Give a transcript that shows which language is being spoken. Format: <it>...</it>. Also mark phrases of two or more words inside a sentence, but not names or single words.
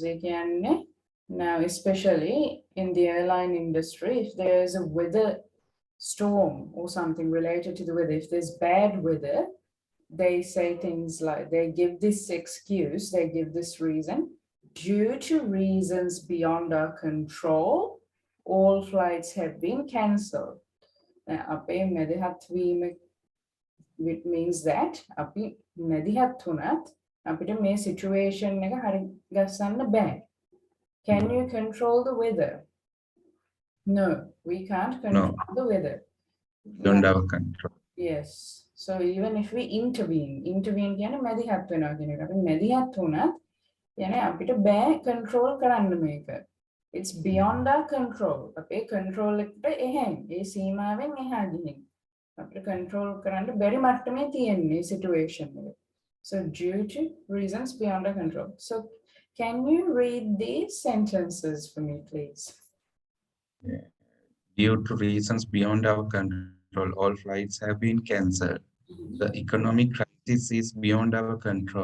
<en>Again, now especially in the airline industry, if there is a weather storm or something related to the weather, if there's bad weather, they say things like, they give this excuse, they give this reason, due to reasons beyond our control, all flights have been cancelled. Which means that</en> <si>අපි මැදිහත් වුණත් අපිට මේ situation එක හරි ගස්සන්න බෑ.</si> <en>Can you control the weather? No, we can't control the weather. Beyond our control. Yes. So even if we intervene</en> <si>කියන්නේ මැදිහත් වෙනවා කියන එක. අපි මැදිහත් වුණත් කියන්නේ අපිට බෑ control කරන්න මේක.</si> <en>It's beyond our control.</en> <si>අපේ control එකට එහෙන් ඒ සීමාවෙන් එහා ගිහින් අපිට control කරන්න බැරි මට්ටමේ තියෙන්නේ situation එක.</si> <en>So due to reasons beyond our control. So can you read these sentences for me, please? Yeah. Due to reasons beyond our control, all flights have been cancelled. The economic crisis is beyond our control.</en>